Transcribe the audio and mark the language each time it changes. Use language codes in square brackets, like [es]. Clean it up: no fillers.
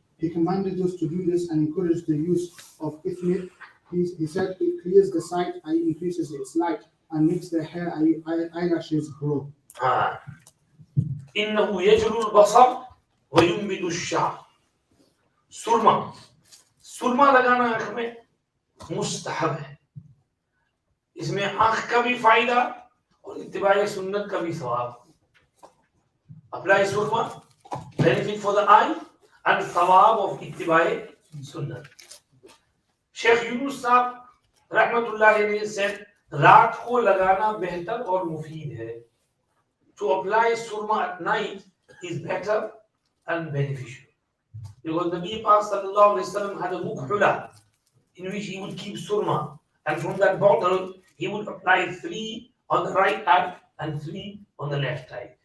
[en] He commanded us to do this and encouraged the use of ifnit. He said it clears the sight, i.e. increases its light, and makes the hair, i.e. eyelashes grow. [ar] إنه يجلو البصر وينبت الشعر. [hi] सुरमा लगाना आंख में मुस्तहब है. इसमें आंख का भी फायदा और इत्तिबाए सुन्नत का भी सवाब. [en] Apply surma, benefit for the eye and sawab of ittibae sunnah. Shaykh Yunus Saheb rahmatullahi alayhi said, [hi] रात को लगाना बेहतर और मुफीद है. [en] To apply surma at night is better and beneficial. Because Nabi Pak sallallahu alayhi wasallam had a mukhula in which he would keep surma, and from that bottle he would apply 3 on the right eye and 3 on the left eye.